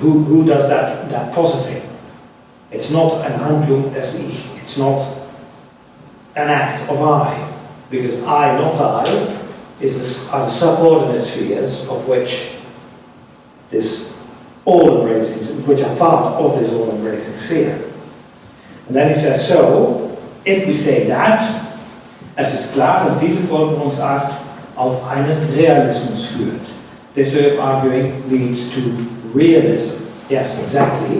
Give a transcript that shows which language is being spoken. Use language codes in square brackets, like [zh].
[en] Who does that positing? It's not an [de] Handlung des Ich. [en] It's not an act of I, because I, not I, are the subordinate spheres of which this all-embracing, which are part of this all-embracing sphere. And then he says, so, if we say that, [de] es ist klar, dass diese Folgerungsart auf einen Realismus führt. [en] This way of arguing leads to realism. Yes, exactly.